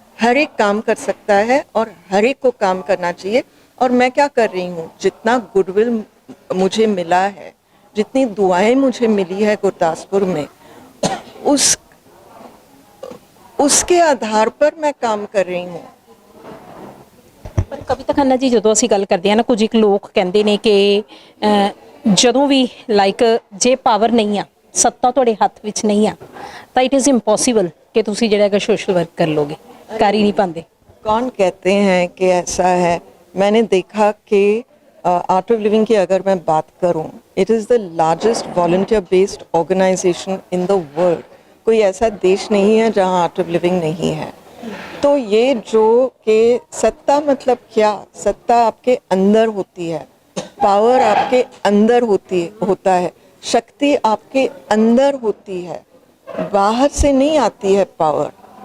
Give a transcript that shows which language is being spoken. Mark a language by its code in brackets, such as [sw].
[hi] हर एक काम कर सकता है और हर एक को काम करना चाहिए। और मैं क्या कर रही हूँ, जितना गुडविल मुझे मिला है, जितनी दुआएं मुझे मिली है गुरदासपुर में, उसके आधार पर मैं काम कर रही हूँ। [pa] ਪਰ ਕਵਿਤਾ ਖੰਨਾ ਜੀ, ਜਦੋਂ ਅਸੀਂ ਗੱਲ ਕਰਦੇ ਹਾਂ ਨਾ, ਕੁਝ ਇੱਕ ਲੋਕ ਕਹਿੰਦੇ ਨੇ ਕਿ ਜਦੋਂ ਵੀ ਲਾਈਕ ਜੇ ਪਾਵਰ ਨਹੀਂ ਆ, ਸੱਤਾ ਤੁਹਾਡੇ ਹੱਥ ਵਿੱਚ ਨਹੀਂ ਆ, ਤਾਂ [en] it is impossible [pa] ਕਿ ਤੁਸੀਂ ਜਿਹੜਾ ਹੈਗਾ ਸੋਸ਼ਲ ਵਰਕ [hi] कर लोगे, कर ही नहीं पाते। कौन कहते हैं कि ऐसा है? मैंने देखा कि आर्ट ऑफ लिविंग की अगर मैं बात करूं, [en] It is the largest volunteer based organisation in the world. [hi] कोई ऐसा देश नहीं है जहां आर्ट ऑफ लिविंग नहीं है। तो ये जो कि सत्ता मतलब क्या, सत्ता आपके अंदर होती है, पावर आपके अंदर होता है, शक्ति आपके अंदर होती है, बाहर से नहीं आती है पावर।